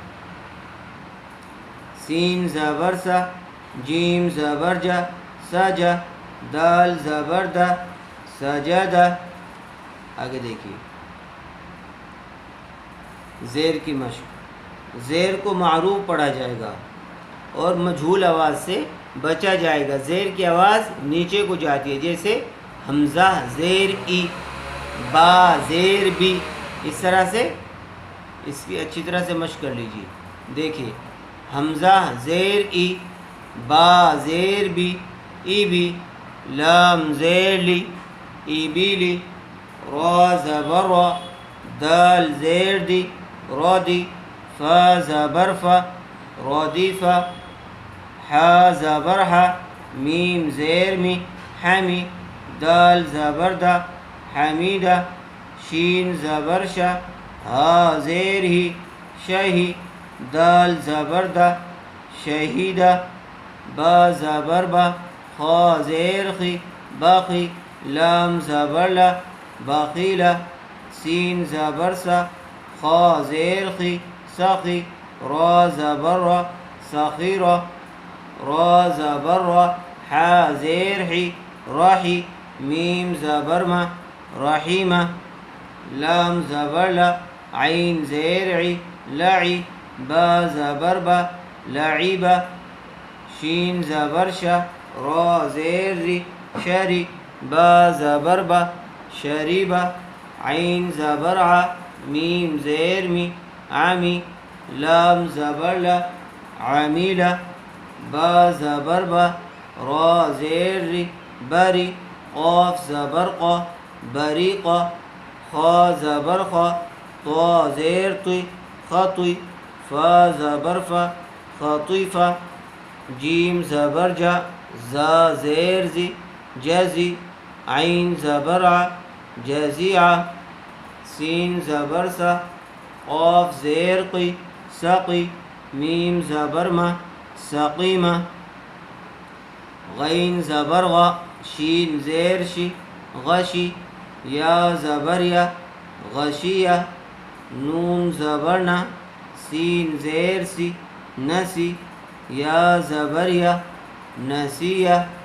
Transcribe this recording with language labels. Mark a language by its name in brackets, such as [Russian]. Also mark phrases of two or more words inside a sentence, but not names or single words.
[Urdu] سین زبر سا، جیم زبر جا، سجا، دال زبر دا، سجدا۔ آگے دیکھیے زیر کی مشق۔ زیر کو معروف پڑھا جائے گا اور مجہول آواز سے بچا جائے گا۔ زیر کی آواز نیچے کو جاتی ہے، جیسے حمزہ زیر ای، با زیر بی، اس طرح سے اس کی اچھی طرح سے مشق کر لیجیے۔ دیکھیے حمزہ زیر ای، با زیر بی، ای بی، لام زیر لی، ای بی لی، را زبر را، دال زیر دی، را دی، فا زبر فا، را دی فا، حا زبر حا، میم زیر می، حمی، دال زبر دا، حمیدہ، شین زبر شا، ہا زیر ہی، شہی، دال زبر دا، شہیدہ، با زبر با، خا زیر خی، باقی، لام زبر لا، باقیلہ، سین زبر سا، خا زیر خی، سخی، را زبر را، سخیرہ، را زبر را، حا زیر حی، راحی، میم زبر ما رحیمہ، لام زبر لا، عین زیر عی لعی، با زبر با لعیبہ، شین زبر شا، را زیر ری شری، با زبر با شریبہ، عین زبر ع، میم زیر می عمی، لام زبر لا عمیلہ، با زبر با را زیر ری بری، قاف زبر قا بریقہ، خا زبر خا، طا زیر طی خطی، فا زبر فا خطیفہ، جیم زبر جا، زا زیر زی جزی، عین زبر ع جزیعہ، سین زبر سا، قاف زیر قی سقی، میم زبر ما سقیمہ، غین زبر غا، شین زیر شی غشی، یا زبر یا غشیہ، نون زبر نا، سین زیر سی نسی، یا زبر یا نسیہ۔